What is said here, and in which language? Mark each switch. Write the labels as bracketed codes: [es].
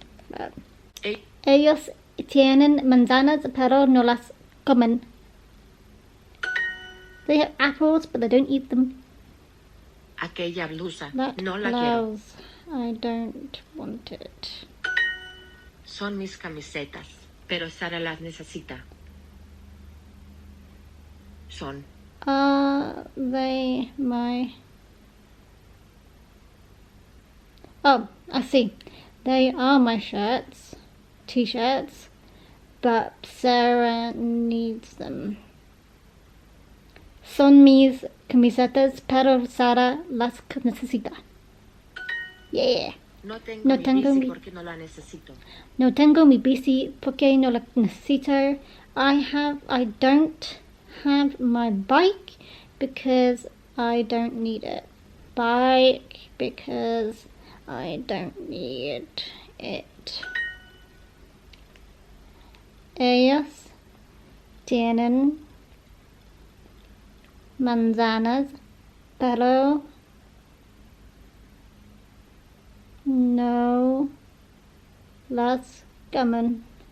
[es] But ellos tienen manzanas, pero no las comen. [en] They have apples, but they don't eat them. [es] Aquella blusa, [en] That [es] no la quiero. [en] blouse, I don't want it. [es] Son mis camisetas, pero Sara las necesita. Son. [en] They my... Oh, I see. They are my shirts, t-shirts, but Sarah needs them. [es] Son mis camisetas, pero Sara las necesita. [en] Yeah. [es] No tengo No mi tengo bici mi- porque no la necesito. No tengo mi bici porque no la necesito. [en] I don't have my bike because I don't need it. Bike, because I don't need it. [es] Ellos tienen manzanas, pero no las comen.